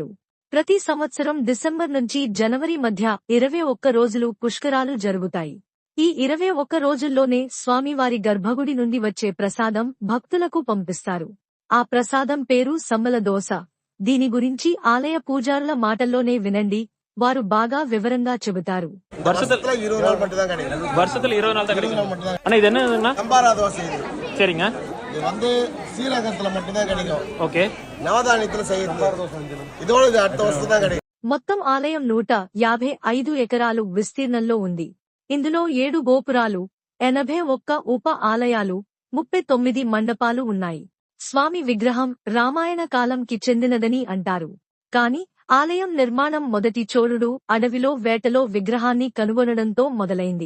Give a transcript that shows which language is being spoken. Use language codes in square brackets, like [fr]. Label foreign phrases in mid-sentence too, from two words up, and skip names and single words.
[te] ప్రతి సంవత్సరం డిసెంబర్ నుంచి జనవరి మధ్య 21 రోజులు పుష్కరాలు జరుగుతాయి. ఈ 21 రోజుల్లోనే స్వామివారి గర్భగుడి నుండి వచ్చే ప్రసాదం భక్తులకు పంపిస్తారు. ఆ ప్రసాదం పేరు సమ్మల దోస. దీని గురించి ఆలయ పూజారుల మాటల్లోనే వినండి, వారు బాగా వివరంగా చెబుతారు. [ta] வருஷத்துல 20 நாள் மட்டும் தான் கிடைக்கும். வருஷத்துல 20 நாள் தான் கிடைக்கும். அண்ணா இது என்னதுன்னா சம்பாரா தோசை இது. சரிங்க. இது வந்து சீரகத்துல மட்டும் தான் கிடைக்கும். ஓகே. నవధాన్యத்துல செய்யறது. இதோட இது அடுத்த வருஷம் தான் கிடைக்கும். [te] మొత్తం ఆలయం 155 ఎకరాలు విస్తీర్ణంలో ఉంది. ఇందులో 7 గోపురాలు, 81 ఉప ఆలయాలు, 39 మండపాలు ఉన్నాయి. స్వామి విగ్రహం రామాయణ కాలంకి చెందినదని అంటారు. కాని ఆలయం నిర్మాణం మొదటి చోళుడు అడవిలో వేటలో విగ్రహాన్ని కనుగొనడంతో మొదలైంది.